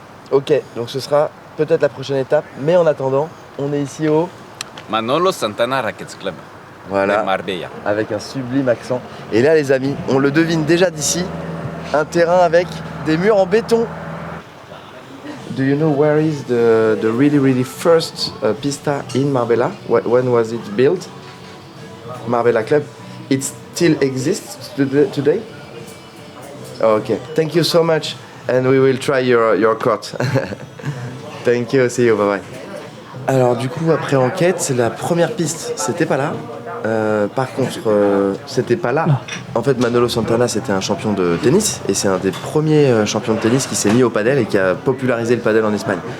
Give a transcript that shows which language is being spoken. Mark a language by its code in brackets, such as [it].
[fr] Ok, donc ce sera peut-être la prochaine étape, mais en attendant, on est ici au... Manolo Santana Rackets Club. Voilà, De Marbella. avec un sublime accent. Et là les amis, on le devine déjà d'ici, un terrain avec des murs en béton. [en] Do you know where is the really first pista in Marbella? When was it built? Marbella Club. It still exists today? Okay, thank you so much and we will try your court. Thank you, see you, bye bye. [fr] Alors du coup, après enquête, c'est la première piste, c'était pas là. Par contre, c'était pas là. En fait, Manolo Santana, c'était un champion de tennis et c'est un des premiers champions de tennis qui s'est mis au padel et qui a popularisé le padel en Espagne.